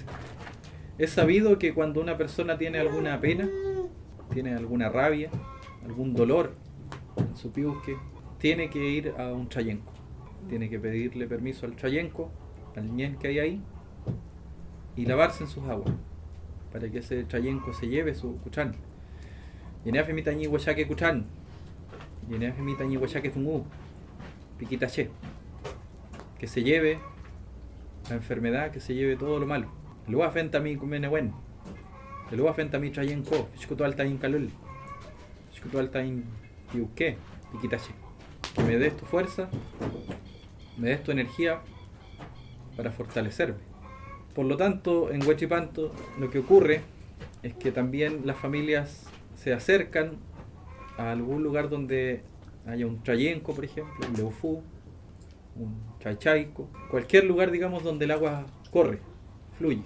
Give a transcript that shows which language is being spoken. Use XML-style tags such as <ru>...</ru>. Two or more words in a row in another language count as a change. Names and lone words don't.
<es>Es sabido que cuando una persona tiene alguna pena, tiene alguna rabia, algún dolor en su piusque, tiene que ir a un chayenco. Tiene que pedirle permiso al chayenco, al ñen que hay ahí, y lavarse en sus aguas, para que ese chayenco se lleve su cuchán.</es> <arn>Yeneafe mi tañi huachaque cuchán, yeneafe mi tañi huachaque zungú, piquitaché.</arn> <es>Que se lleve la enfermedad, que se lleve todo lo malo.</es> <arn>Luego afenta mi cumenehuen, luego afenta mi chayenco, fiscuto alta in calul, fiscuto alta in piuque, piquitaché.</arn> <es>Que me des tu fuerza, me des tu energía para fortalecerme. Por lo tanto, en Huachipanto lo que ocurre es que también las familias se acercan a algún lugar donde haya un chayenco, por ejemplo, un leufú, un chaychaico, cualquier lugar, digamos, donde el agua corre, fluye.</es>